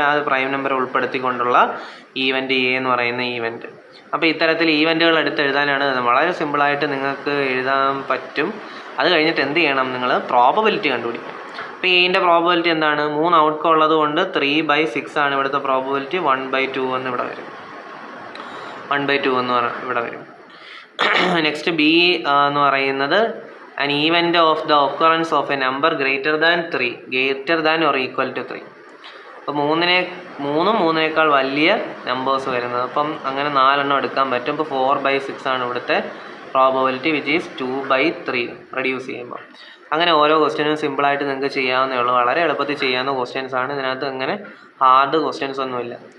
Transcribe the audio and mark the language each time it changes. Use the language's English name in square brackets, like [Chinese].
[Malayalam] ആ prime number ഉൾപ്പെടുത്തിക്കൊണ്ടുള്ള event A എന്ന് പറയുന്ന ഈവൻറ്റ്. അപ്പോൾ ഇത്തരത്തിൽ ഈവൻറ്റുകൾ എടുത്ത് എഴുതാനാണ് വളരെ സിമ്പിളായിട്ട് നിങ്ങൾക്ക് എഴുതാൻ പറ്റും. അത് കഴിഞ്ഞിട്ട് എന്ത് ചെയ്യണം, നിങ്ങൾ പ്രോബബിലിറ്റി കണ്ടുപിടിക്കും. അപ്പോൾ ഇതിൻ്റെ പ്രോബബിലിറ്റി എന്താണ്, 3 ഔട്ട്കം ഉള്ളത് കൊണ്ട് 3/6 ആണ് ഇവിടുത്തെ പ്രോബബിലിറ്റി. 1/2 എന്ന് ഇവിടെ വരും. 1/2 എന്ന് ഇവിടെ വരും. നെക്സ്റ്റ് ബി എന്ന് പറയുന്നത് [English] an event of the occurrence of a number greater than 3, greater than or equal to 3. [Malayalam] അപ്പോൾ 3-3-നേക്കാൾ വലിയ നമ്പേഴ്സ് വരുന്നത്. അപ്പം അങ്ങനെ 4 എണ്ണം എടുക്കാൻ പറ്റും. ഇപ്പോൾ 4/6 ആണ് ഇവിടുത്തെ പ്രോബബിലിറ്റി, [English] which is [Malayalam] 2/3 റെഡ്യൂസ് ചെയ്യുമ്പോൾ. അങ്ങനെ ഓരോ ക്വസ്റ്റ്യനും സിമ്പിളായിട്ട് നിങ്ങൾക്ക് ചെയ്യാവുന്നേ ഉള്ളൂ. വളരെ എളുപ്പത്തിൽ ചെയ്യാവുന്ന ക്വസ്റ്റ്യൻസ് ആണ്. ഇതിനകത്ത് അങ്ങനെ ഹാർഡ് ക്വസ്റ്റ്യൻസ് ഒന്നുമില്ല.